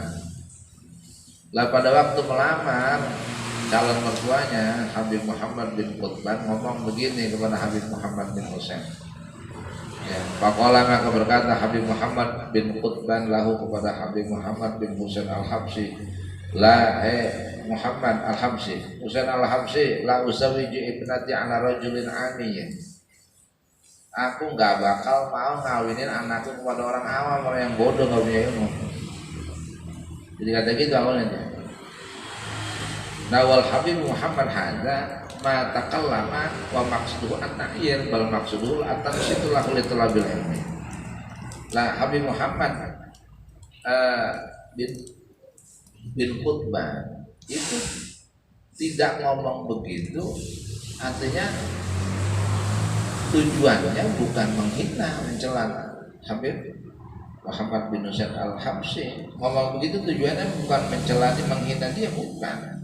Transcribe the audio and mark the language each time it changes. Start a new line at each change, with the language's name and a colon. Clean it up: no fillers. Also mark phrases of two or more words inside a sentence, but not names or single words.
Indonesian: Lah pada waktu melamar calon mertuanya Habib Muhammad bin Qutbah ngomong begini kepada Habib Muhammad bin Husain. Ya, Pakola maka berkata Habib Muhammad bin Qutban lahu kepada Habib Muhammad bin Husain Al-Habsyi, la Muhammad Al-Habsyi, Husain Al-Habsyi,
Arabic: لا أزوج ابنتي على رجل عامي.
Indonesian: Aku nggak bakal mau ngawinin anakku kepada orang awam, orang yang bodoh, nggak punya ilmu. Jadi kata gitu awalnya.
Arabic: Nah والحبيب محمد هذا ما تكلم ومقصوده التعيير بل مقصوده التنشيط له لطلب العلم.
Indonesian: Lah Habib Muhammad bin Qutbah itu tidak ngomong begitu, artinya tujuannya bukan menghina, mencela Habib Muhammad bin Husain Al-Habsyi. Ngomong begitu tujuannya bukan mencela, menghina dia, bukan.